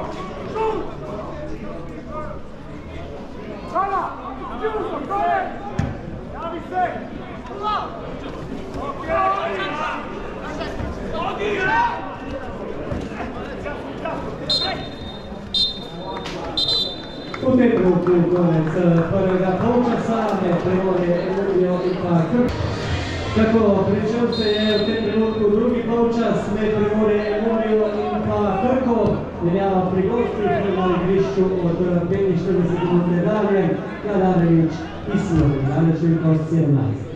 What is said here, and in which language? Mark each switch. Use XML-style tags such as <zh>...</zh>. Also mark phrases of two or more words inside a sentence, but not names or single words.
<hr>Šut! Sada! Ljuzo, to je! Javi se!</hr> <sl>U tem trenutku konec prvega polčasa med Primorje Emilijo in pa Krk. Tako, pričel se je v tem trenutku drugi polčas med Primorje Emilijo in pa Krko. Menjava pri gostih na igrišču od 45 minut dalje, Kadarević i Simović, danes številko 17.</sl>